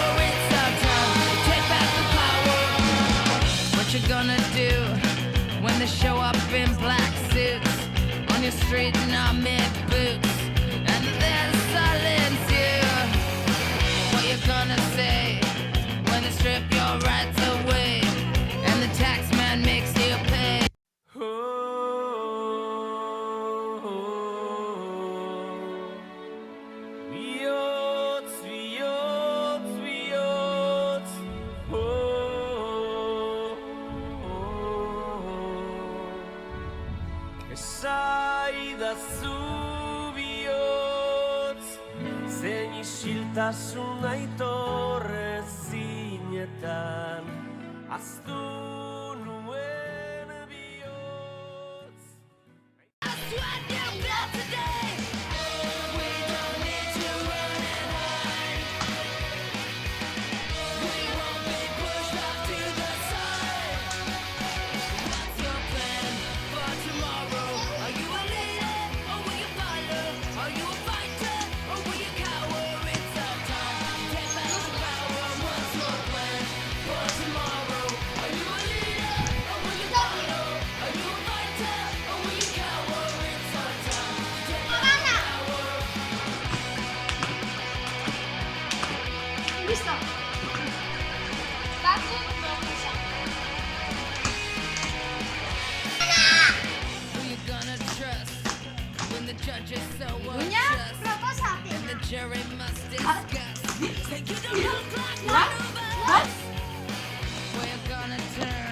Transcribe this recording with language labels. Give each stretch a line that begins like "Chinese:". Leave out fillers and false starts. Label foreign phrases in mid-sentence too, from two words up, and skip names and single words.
English: It's our time to take back the power. What you gonna do when they show up in black suits on your street in army boots? And then silence you. What you gonna say when they strip your rights away and the tax man makes you pay?
Basque: Bihotz, bihotz, bihotz. Esaidazu bihotz, zein isiltasun aitorre zinetan, aztu nuen bihotz.
English: Sweat your blood today. We don't need to run and hide. We won't be pushed off to the side. What's your plan for tomorrow? Are you a leader or will you follow? Are you a fighter or will you cower? It's our time to take back the power. What's your plan for tomorrow? Are you a leader or will you follow? Are you a fighter or will you cower? It's our time to take back the power.
Basque: Listo. Baku proposa.
English: Who you gonna trust when the judge is so Uña, unjust proposate. and the jury must discuss? Say you don't look like What? one of us. What? Where you gonna turn?